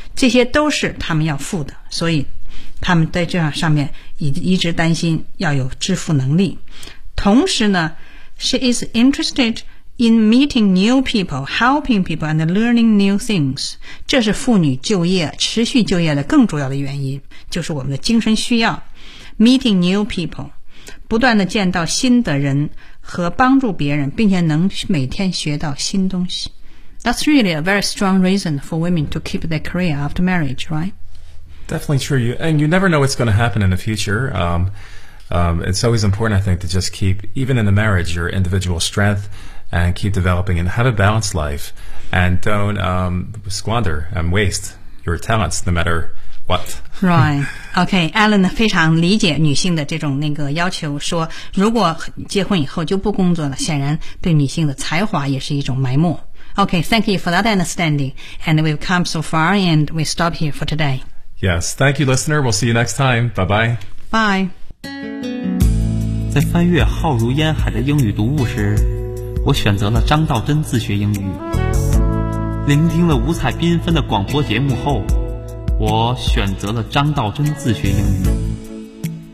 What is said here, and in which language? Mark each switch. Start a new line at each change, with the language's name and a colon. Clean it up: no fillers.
Chinese: 这些都是他们要付的，所以他们在这上面一直担心要有支付能力。同时呢
English: She is interested in meeting new people, helping people and learning new things.
Chinese: 这是妇女就业持续就业的更主要的原因，就是我们的精神需要。
English: Meeting new people,
Chinese: 不断的见到新的人和帮助别人，并且能每天学到新东西。
English: That's really a very strong reason for women to keep their career after marriage, right? Definitely true. You never know what's going to happen in the future. It's always important, I think, to just keep, even in the marriage, your individual strength and keep developing and have a balanced life and don't squander and waste your talents no matter what. Right.
Chinese: Okay, Alan 非常理解女性的这种那个要求，说如果结婚以后就不工作了，显然对女性的才华也是一种埋没。
English: Okay, thank you for that understanding. And we've come so far and we stop here for today. Yes, thank you, listener. We'll see you next time. Bye-bye. Bye.
Chinese: 在翻阅浩如烟海的英语读物时，我选择了张道真自学英语。聆听了五彩缤纷的广播节目后，我选择了张道真自学英语。